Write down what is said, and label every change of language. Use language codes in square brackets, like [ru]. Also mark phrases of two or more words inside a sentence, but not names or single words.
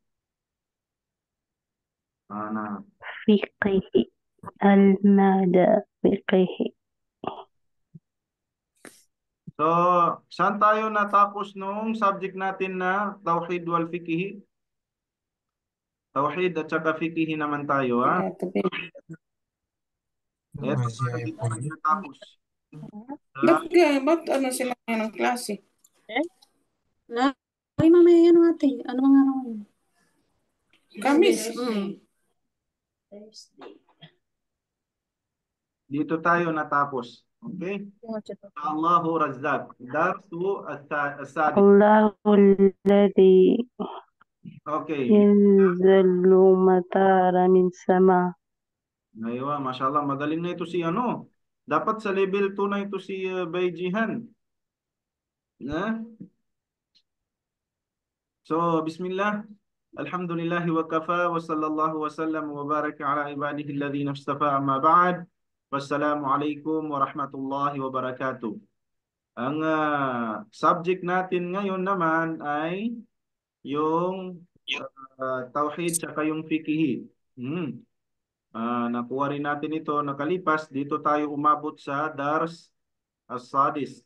[ar] Nah, فقه المادة فقه. [tl] so saan tayo natapos nung subject natin na Tauhid wal Fiqhi? Tauhid at saka Fiqhi naman tayo, ha? Eto, dito tayo natapos. Sa Ba't ano sila ngayon ng klase? Eh? Ay, mamaya yan ate. Ano mga ano? Kamis. Thursday. dito tayo natapos. Okay? [ar] الله رزاق. درس السادس. الله الذي Okay. ينزل المطر من السماء. أيوه، ما شاء الله, [tl] magaling na ito si ano. Dapat sa level 2 na ito si Bayjihan. Na? So, [ar] bismillah. الحمد لله وكفى وصلى الله وسلم وبارك على عباده الذين اصطفى أما بعد. والسلام عليكم ورحمة الله وبركاته. [tl] Ang subject natin ngayon naman ay yung tauhid saka yung fiqhi. Nakuha rin natin ito nakalipas. Dito tayo umabot sa Dars As-Sadis.